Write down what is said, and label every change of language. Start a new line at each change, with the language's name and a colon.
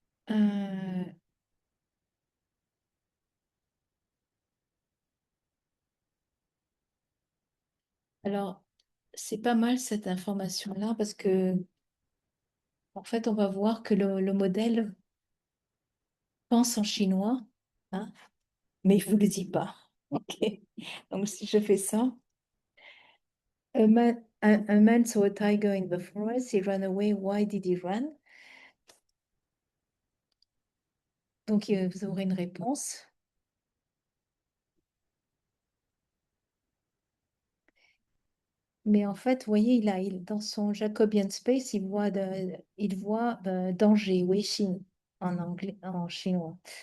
French: Euh, alors, c'est pas mal cette information-là parce que, en fait, on va voir que le modèle pense en chinois, hein, mais il ne vous le dit pas. OK?
English: Donc, si je fais ça, a man saw a tiger in the forest, he ran away. Why did he run?
French: Donc, vous aurez une réponse. Mais en fait, vous voyez, dans son Jacobian space, il voit danger, weixin en anglais, en chinois.